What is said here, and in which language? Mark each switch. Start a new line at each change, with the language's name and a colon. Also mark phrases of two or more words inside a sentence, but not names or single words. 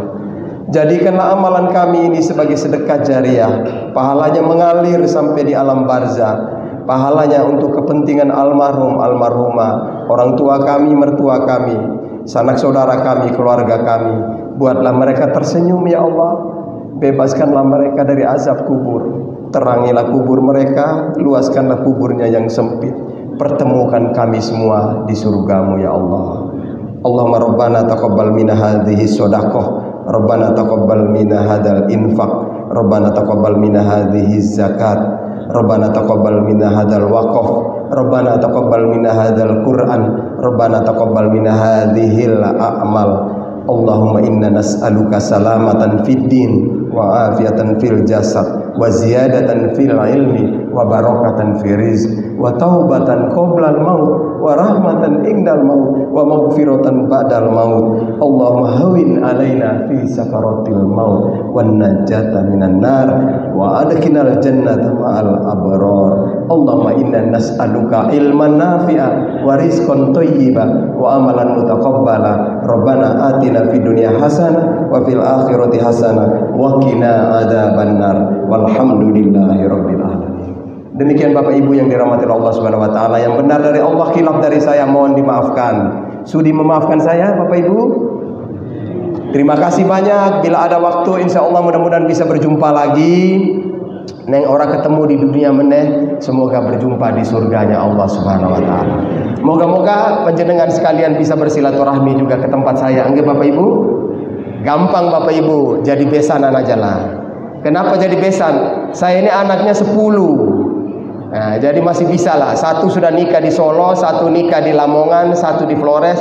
Indonesian: Jadikanlah amalan kami ini sebagai sedekah jariah, pahalanya mengalir sampai di alam barzah, pahalanya untuk kepentingan almarhum, almarhumah, orang tua kami, mertua kami, sanak saudara kami, keluarga kami. Buatlah mereka tersenyum
Arabic: يا الله.
Indonesian: Bebaskanlah mereka dari azab kubur. Terangilah kubur mereka, luaskanlah kuburnya yang sempit. Pertemukan kami semua di surgamu
Arabic: يا الله. اللهم ربنا تقبل منا هذه الصدقة، ربنا تقبل منا هذا الإنفاق، ربنا تقبل منا هذه الزكاة، ربنا تقبل منا هذا الوقف، ربنا تقبل منا هذا القرآن، ربنا تقبل منا هذه الأعمال. اللهم إنا نسألك سلامة في الدين وعافية في الجسد وزيادة في العلم وبركة في الرزق وتوبة قبل الموت ورحمة عند الموت ومغفرة بعد الموت. اللهم هون علينا في سكرات الموت والنجاة من النار وأدخلنا الجنة مع الأبرار. اللهم إنا نسألك علما نافعا ورزقا طيبا وعملا متقبلا. ربنا آتنا في الدنيا حسنة وفي الآخرة حسنة وقنا عذاب النار. والحمد لله رب العالمين.
Indonesian: Demikian Bapak Ibu yang dirahmati
Arabic: الله سبحانه وتعالى,
Indonesian: yang benar dari Allah, khilaf dari saya mohon dimaafkan. Sudi memaafkan saya Bapak Ibu? Terima kasih banyak. Bila ada waktu
Arabic: إن شاء الله
Indonesian: mudah-mudahan bisa berjumpa lagi. Neng orang ketemu di dunia meneh, semoga berjumpa di surganya
Arabic: الله سبحانه وتعالى.
Indonesian: Moga-moga panjenengan sekalian bisa bersilaturahmi juga ke tempat saya. Anggap Bapak Ibu? Gampang Bapak Ibu, jadi besan anak jalan. Kenapa jadi besan? Saya ini anaknya 10. Nah, jadi masih bisa lah. Satu sudah nikah di Solo, satu nikah di Lamongan, satu di Flores.